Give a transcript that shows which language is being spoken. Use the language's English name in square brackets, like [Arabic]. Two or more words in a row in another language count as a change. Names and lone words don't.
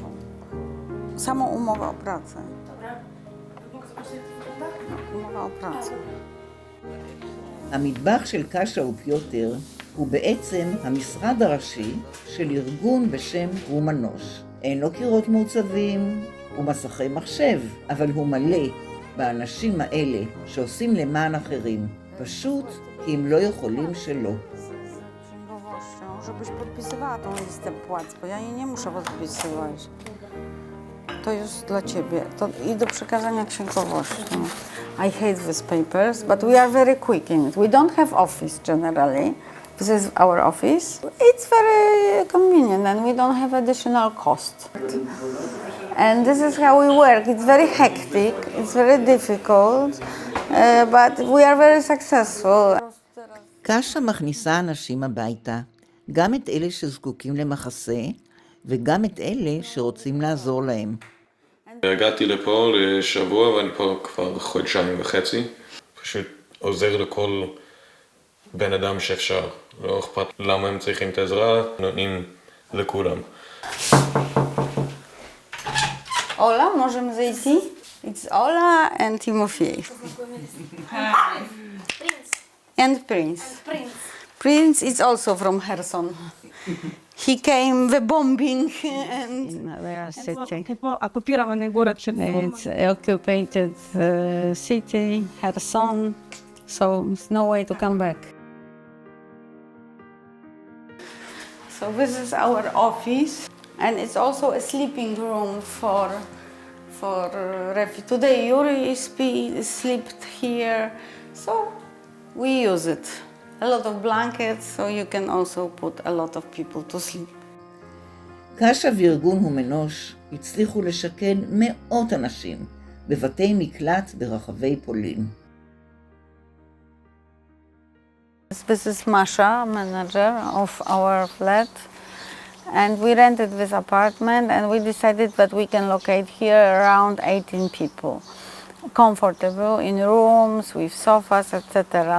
[Polish] Samą umowę o pracę. Dobra. Mogę zobaczyć jak to wygląda? Umowa o pracę. [Hebrew] המטבח של קאשה ופיוטר הוא בעצם המשרד הראשי של ארגון בשם הומנוש. אין לו קירות מעוצבים ומסכי מחשב, אבל הוא מלא באנשים האלה שעושים למען אחרים, פשוט כי הם לא יכולים שלא. [Polish] Żebyś podpisywała tą listę płac, bo ja jej nie muszę podpisywać. To jest dla ciebie. To i do przekazania księgowości. [English] I hate these papers, but we are very quick in it. We don't have office generally. This is our office. It's very convenient and we don't have additional cost. And this is how we work. It's very hectic, it's very difficult, but we are very successful. [Hebrew] קאשה מכניסה אנשים הביתה, גם את אלה שזקוקים למחסה, וגם את אלה שרוצים לעזור להם. הגעתי לפה לשבוע ואני פה כבר חודשיים וחצי. פשוט עוזר לכל בן אדם שאפשר. לא אכפת למה הם צריכים את העזרה, נותנים לכולם. [Polish] Ola, możemy zejść? [English] It's Ola and Timofey. And Prince. Prince is also from Kherson. He came the bombing and They are city. It's occupied city, Kherson, so there's no way to come back. so this is our office and it's also a sleeping room for refugees. Today Yuri slept here, so we use it. A lot of blankets, so you can also put a lot of people to sleep. [Hebrew] קאשה וארגון הומנוש הצליחו לשכן מאות אנשים בבתי מקלט ברחבי פולין. [English] This is Masha, manager of our flat, and we rented this apartment and we decided that we can locate here around 18 people. Comfortable in rooms with sofas, etc.